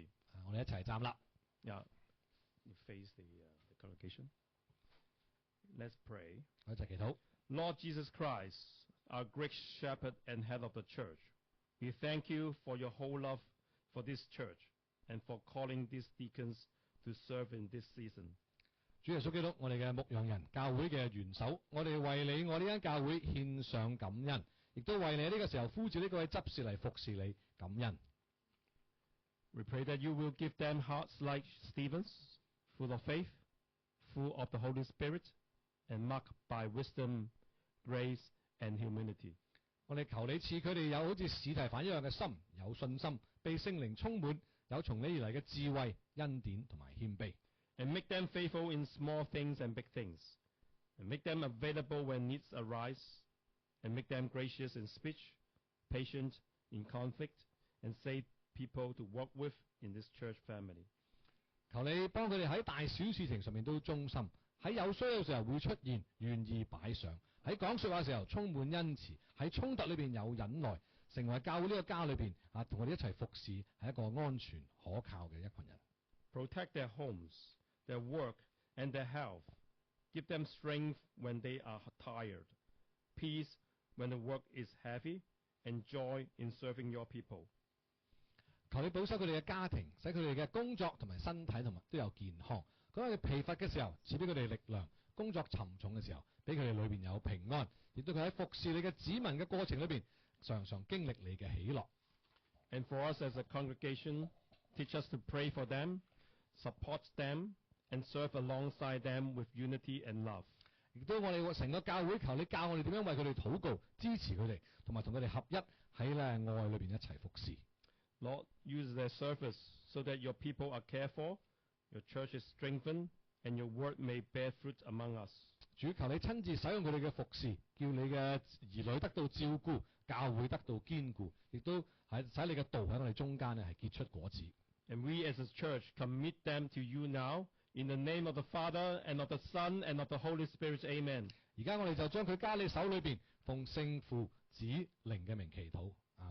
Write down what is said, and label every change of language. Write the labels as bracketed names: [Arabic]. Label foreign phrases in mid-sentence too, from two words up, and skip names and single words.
[Cantonese] 我哋一齊站立。 [English] Yeah, you face the congregation. Let's pray. [Cantonese] 我一齊祈禱。 [English] Lord Jesus Christ, our great shepherd and head of the church, we thank you for your whole love for this church and for calling these deacons to serve in this season. [Cantonese] 主耶穌基督，我哋嘅牧羊人，教會嘅元首，我哋為你我呢間教會獻上感恩，亦都為你呢個時候呼召呢個位執事嚟服侍你感恩。 [English] We pray that you will give them hearts like Stephen's, full of faith, full of the Holy Spirit, and marked by wisdom, grace, and humility. [Cantonese] 我哋求你賜佢哋有好似史提反一樣嘅心，有信心，被聖靈充滿，有從你而嚟嘅智慧、恩典同埋謙卑。 [English] And make them faithful in small things and big things. And make them available when needs arise. And make them gracious in speech, patient in conflict, and safe people to work with in this church family. [Cantonese] 求你幫佢哋喺大小事情上面都忠心，喺有需要嘅時候會出現，願意擺上；喺講説話嘅時候充滿恩慈，喺衝突裏邊有忍耐，成為教會呢個家裏邊同我哋一齊服侍，係一個安全可靠嘅一群人。 [English] Protect their homes, their work, and their health. Give them strength when they are tired, peace when the work is heavy, and joy in serving your people. [Cantonese] 求你保守佢哋嘅家庭，使佢哋嘅工作同埋身體同埋都有健康。佢哋疲乏嘅時候，賜俾佢哋力量；工作沉重嘅時候，俾佢哋裏邊有平安。亦都佢喺服侍你嘅子民嘅過程裏邊，常常經歷你嘅喜樂。 [English] And for us as a congregation, teach us to pray for them, support them, and serve alongside them with unity and love. [Cantonese] 亦都我哋成個教會，求你教我哋點樣為佢哋禱告，支持佢哋，同埋同佢哋合一喺咧愛裏邊一齊服侍。 [English] Lord, use their service so that your people are cared for, your church is strengthened, and your word may bear fruit among us. [Cantonese] 主，求你親自使用佢哋嘅服侍，叫你嘅兒女得到照顧，教會得到堅固，亦都係使你嘅道喺我哋中間咧係結出果子。 [English] And we as a church commit them to you now, in the name of the Father, and of the Son, and of the Holy Spirit. Amen. [Cantonese] 而家我哋就將佢加你手裏邊，奉聖父子靈嘅名祈禱。